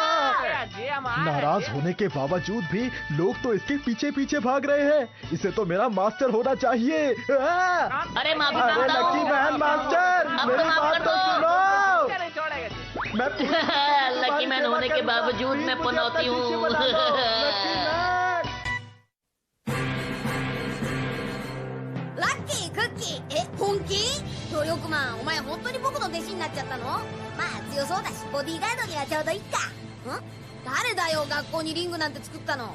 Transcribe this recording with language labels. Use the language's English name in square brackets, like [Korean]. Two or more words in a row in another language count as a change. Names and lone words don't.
[Hindi] नाराज होने के बावजूद भी लोग तो इसके पीछे पीछे भाग रहे हैं। इसे तो मेरा मास्टर होना चाहिए। अरे माफी अरे मांगता लकी हूँ। मैन मास्टर, अब मेरी तो माफ बात कर तो दो। सुनो। मैं लकी मैन होने के बावजूद मैं पनौती हूँ। [Japanese] ラッキークッキー、本気？努力マン、お前本当に僕の弟子になっちゃったの？まあ強そうだしボディーガードにはちょうどいいか。誰だよ学校にリングなんて作ったの？